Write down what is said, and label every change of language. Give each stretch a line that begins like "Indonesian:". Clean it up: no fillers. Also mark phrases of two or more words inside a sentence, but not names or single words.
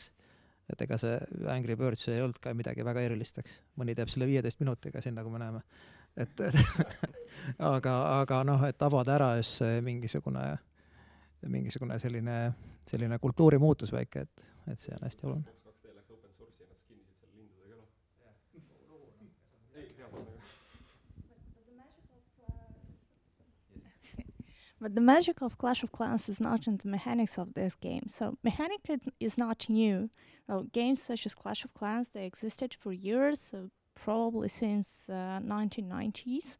Estonian: Et ega see Angry Birds ei olnud ka midagi väga erilisteks. Mõni teeb selle 15 minutiga siin, nagu me näeme. Aga et tabada ära just mingisugune selline kultuuri muutus väike, et see on hästi oluline.
English: But the magic of Clash of Clans is not in the mechanics of this game. So mechanic is not new. So games such as Clash of Clans, they existed for years, so probably since 1990s.